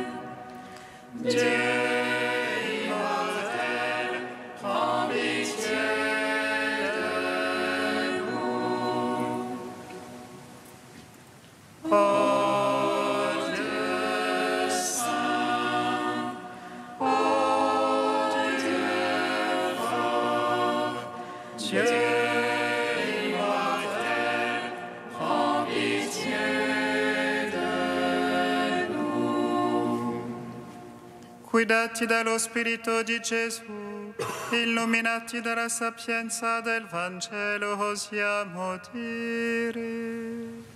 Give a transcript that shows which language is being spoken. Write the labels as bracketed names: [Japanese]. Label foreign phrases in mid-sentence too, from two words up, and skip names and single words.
[French] Dieu immortel, prends pitié de nous. Ô Dieu saint, ô Dieu fort, Dieu [Italian] guidati dallo Spirito di Gesù, illuminati dalla sapienza del Vangelo, osiamo dire: